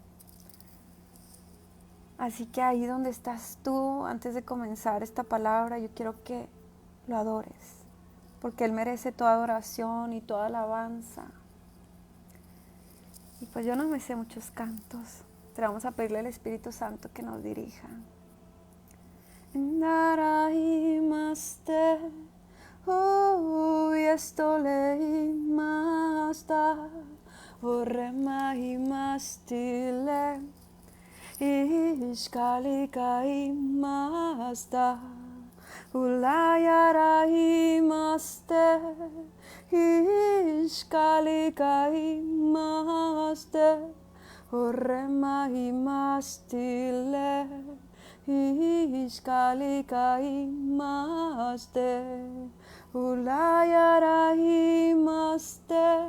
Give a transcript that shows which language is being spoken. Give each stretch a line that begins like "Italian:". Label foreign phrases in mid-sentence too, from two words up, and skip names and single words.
Spanish: Así que ahí donde estás tú, antes de comenzar esta palabra, yo quiero que lo adores, porque Él merece toda adoración y toda alabanza. Y pues yo no me sé muchos cantos, pero vamos a pedirle al Espíritu Santo que nos dirija. Narahimaste, Estolehimasta, Oremahimastile, Ishkalikaimasta, Ulayarahimaste, Ishkalikaimasta, Oremahimastile, Ishkalikaimasta, Ulayarahimaste,